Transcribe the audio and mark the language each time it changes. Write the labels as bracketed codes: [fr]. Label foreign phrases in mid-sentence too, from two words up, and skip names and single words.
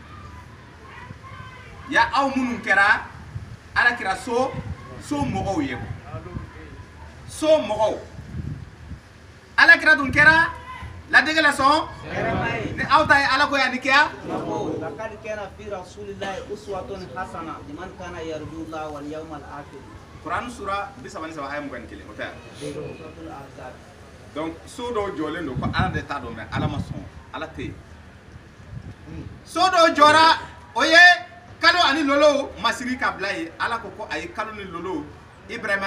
[bm] ya aw minnu kɛra ala kira so mɔgɔw ye so mɔgɔw ala kira dun kɛra ladege la sɔn ni aw ta ye ala ko yan ni kɛya [ar] لقد كان في رسول الله أسوة حسنة لمن كان يرجو الله واليوم الآخر [bm] Quran sura 33 aya 21 o tɛ donc so dɔw jɔlen don ko ala de t'a dɔn mais ala ma sɔn ala tɛ yen so dɔw jɔra o ye kalo ani lolo masiri ka bila ye ala ko a ye kalo ni lolo Ibrahima